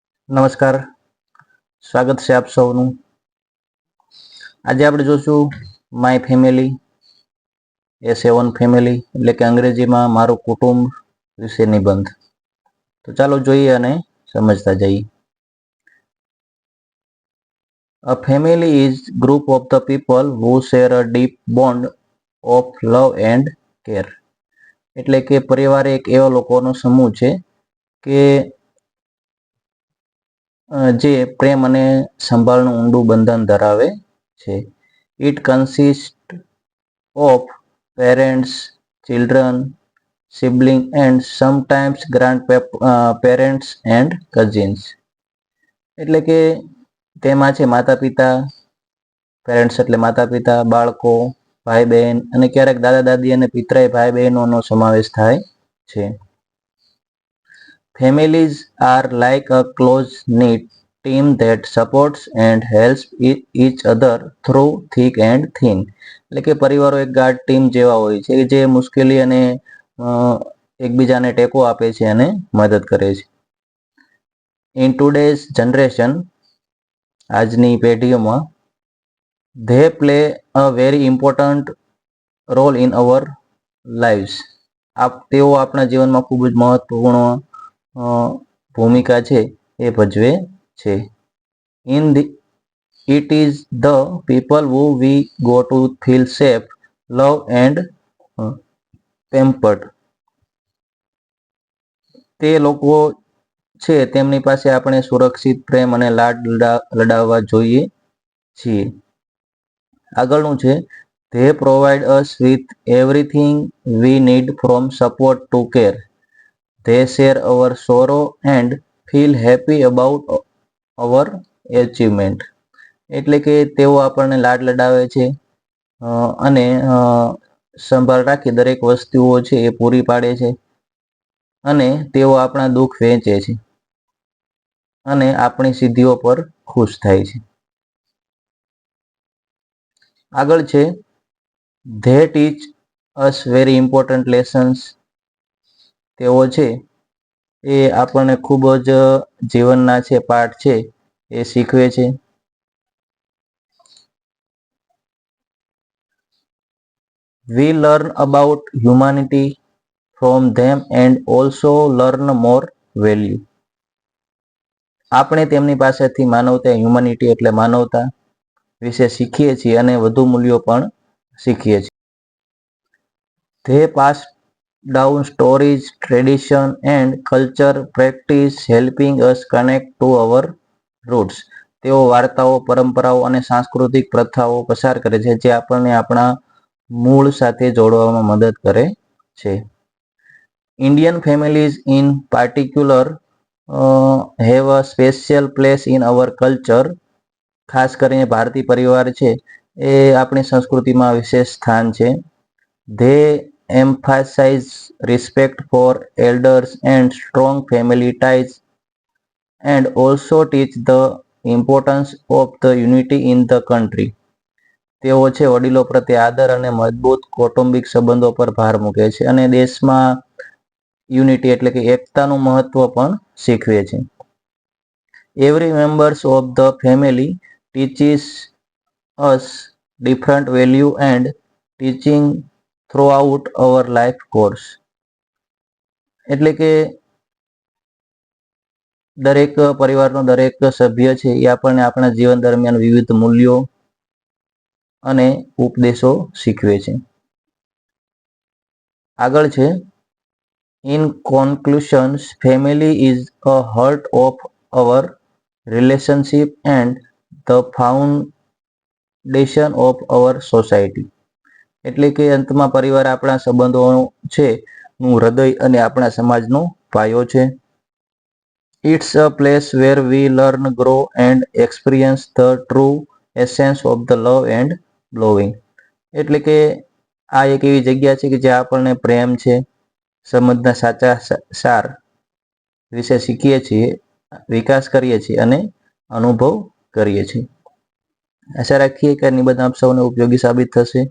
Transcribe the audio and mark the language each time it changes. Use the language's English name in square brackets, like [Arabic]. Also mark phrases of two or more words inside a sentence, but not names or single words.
[Gujarati] નમસ્કાર, સ્વાગત છે આપ સૌનું. આજે આપણે જોશું [English] my family [Gujarati] A7 ફેમિલી એટલે કે અંગ્રેજીમાં મારું કુટુંબ વિશે નિબંધ. તો ચાલો જોઈએ અને સમજતા જઈએ. [English] A family is group of the people who share a deep bond of love and care. [Gujarati] એટલે કે પરિવાર એક એવા લોકોનો સમૂહ છે કે જે પ્રેમ અને સંભાળનું ઊંડું બંધન ધરાવે છે. [English] it consist of parents, children, sibling and sometimes grand parents and cousins. [Gujarati] એટલે કે તેમાં છે માતા પિતા, પેરેન્ટ્સ એટલે માતા પિતા, બાળકો, ભાઈ બહેન અને ક્યારેક દાદા દાદી અને પિતરાઈ ભાઈ બહેનોનો સમાવેશ થાય છે. [English] Families are like a close-knit team that supports and helps each other through thick and thin. [Gujarati] એટલે કે પરિવારો એક ગાઢ ટીમ જેવા હોય છે જે મુશ્કેલી અને એકબીજાને ટેકો આપે છે અને મદદ કરે છે. [English] In today's generation, [Gujarati] આજની પેઢીઓમાં, [English] they play a very important role in our lives. [Gujarati] તેઓ આપણા જીવનમાં ખૂબ જ મહત્વપૂર્ણ ભૂમિકા છે એ ભજવે છે. [English] It is the people who we go to feel safe, love and pampered. [Gujarati] તે લોકો છે તેમની પાસે આપણે સુરક્ષિત, પ્રેમ અને લાડ લડાવવા જોઈએ છીએ. આગળનું છે, [English] they provide us with everything we need from support to care. They share our sorrow and feel happy about our achievement. [Gujarati] એટલે કે તેઓ આપણને લાડ લડાવે છે અને સંભાળ રાખી દરેક વસ્તુઓ છે એ પૂરી પાડે છે અને તેઓ આપણા દુઃખ વહેંચે છે અને આપણી સિદ્ધિઓ પર ખુશ થાય છે. આગળ છે, [English] they teach us very important lessons. [Gujarati] તેઓ છે એ આપણને ખૂબ જ જીવનના છે પાઠ છે એ શીખવે છે. [English] We learn about humanity from them and also learn more value. [Gujarati] આપણે તેમની પાસેથી માનવતા, હ્યુમેનિટી એટલે માનવતા વિશે શીખીએ છીએ અને વધુ મૂલ્યો પણ શીખીએ છીએ. [English] They pass down stories, tradition and culture practice helping us connect to our roots. [Gujarati] તેઓ વાર્તાઓ, પરંપરાઓ અને સાંસ્કૃતિક પ્રથાઓ પસાર કરે છે જે આપણને આપણા મૂળ સાથે જોડવામાં મદદ કરે છે. [English] Indian families in particular have a special place in our culture. [Gujarati] ખાસ કરીને ભારતીય પરિવાર છે એ આપણી સંસ્કૃતિમાં વિશેષ સ્થાન છે. [English] They emphasize respect for elders and strong family ties and also teach the importance of the unity in the country. [Gujarati] તેઓ છે વડીલો પ્રત્યે આદર અને મજબૂત કૌટુંબિક સંબંધો પર ભાર મૂકે છે અને દેશમાં યુનિટી એટલે કે એકતાનું મહત્વ પણ શીખવે છે. [English] Every members of the family teaches us different value and teaching throughout our life course. [Gujarati] એટલે કે દરેક પરિવારનો દરેક સભ્ય છે એ આપણને આપણા જીવન દરમિયાન વિવિધ મૂલ્યો અને ઉપદેશો શીખવે છે. આગળ છે, [English] in conclusions, family is a heart of our relationship and the foundation of our society. [Gujarati] એટલે કે અંતમાં પરિવાર આપણા સંબંધો છે નું હૃદય અને આપણા સમાજનો પાયો છે. [English] It's a place where we learn, grow and experience the true essence of the love and belonging. [Gujarati] એટલે કે આ એક એવી જગ્યા છે કે જ્યાં આપણને પ્રેમ છે, સમજના સાચા સાર વિશે શીખીએ છીએ, વિકાસ કરીએ છીએ અને અનુભવ કરીએ છીએ. આશા રાખીએ કે આ નિબંધ આપ સૌને ઉપયોગી સાબિત થશે.